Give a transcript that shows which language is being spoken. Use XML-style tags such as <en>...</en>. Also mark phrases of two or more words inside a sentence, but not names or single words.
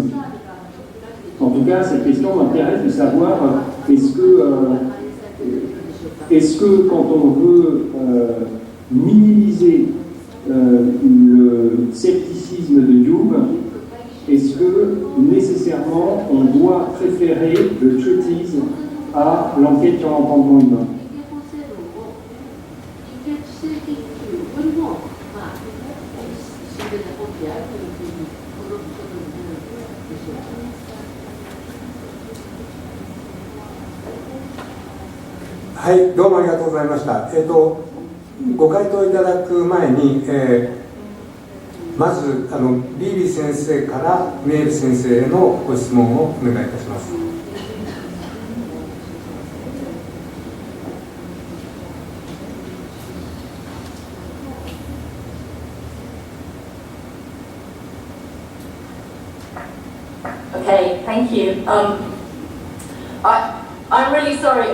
<fr>En tout cas, cette question m'intéresse de savoir est-ce que quand on veut minimiser le scepticisme de Hume, est-ce que nécessairement on doit préférer le treatise à l'enquête sur l'entendement humain?</fr> <ja>はい、どうもありがとうございました。ご回答いただく前に、まずビービー先生からメール先生へのご質問をお願いいたします。</ja> <en>Okay, thank you. I'm really sorry.</en>